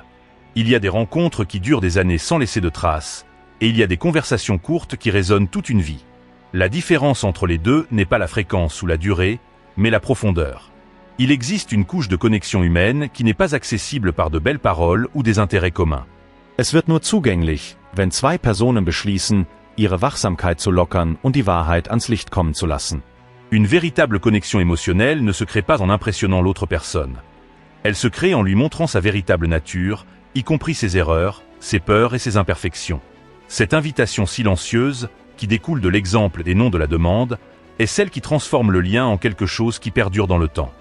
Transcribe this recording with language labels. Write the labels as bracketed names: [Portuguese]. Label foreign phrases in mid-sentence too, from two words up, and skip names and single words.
[French] Il y a des rencontres qui durent des années sans laisser de traces, et il y a des conversations courtes qui résonnent toute une vie. La différence entre les deux n'est pas la fréquence ou la durée, mais la profondeur. Il existe une couche de connexion humaine qui n'est pas accessible par de belles paroles ou des intérêts communs. [German] Es wird nur zugänglich, wenn zwei Personen beschließen, ihre Wachsamkeit zu lockern und die Wahrheit ans Licht kommen zu lassen. [French] Une véritable connexion émotionnelle ne se crée pas en impressionnant l'autre personne. Elle se crée en lui montrant sa véritable nature, y compris ses erreurs, ses peurs et ses imperfections. Cette invitation silencieuse, qui découle de l'exemple et non de la demande, est celle qui transforme le lien en quelque chose qui perdure dans le temps.